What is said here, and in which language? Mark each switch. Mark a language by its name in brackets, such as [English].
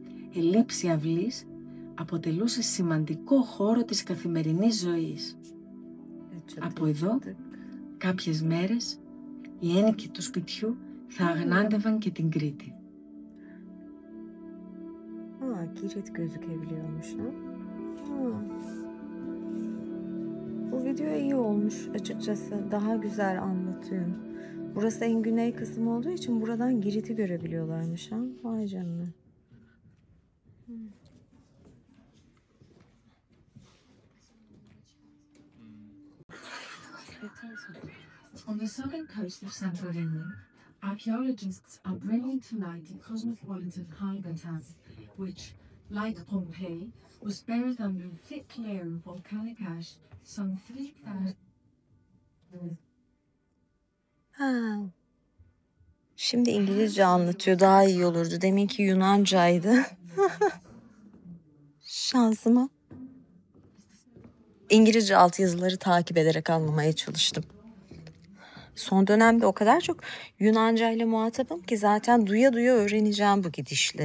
[Greek] Η λήψη αυλής αποτελούσε σημαντικό χώρο της καθημερινής ζωής. Από εδώ, κάποιες μέρες, οι ένοικοι του σπιτιού θα αγνάντευαν και την Κρήτη. [Turkish] Girit gözükebiliyormuş ha. Bu video iyi olmuş açıkçası. Daha güzel anlatıyor. Burası en güney kısmı olduğu için buradan Girit'i görebiliyorlarmış ha. Vay canına. [English] On the southern coast of Santorini, archaeologists are bringing to light a cosmopolitan habitat, which, like Pompeii, was buried under a thick layer of volcanic ash some 3,000. Ha. [Turkish] Şimdi İngilizce anlatıyor. Daha iyi olurdu. Deminki Yunancaydı. Şansıma. İngilizce altyazıları takip ederek anlamaya çalıştım. Son dönemde o kadar çok Yunanca ile muhatabım ki zaten duya duya öğreneceğim bu gidişle.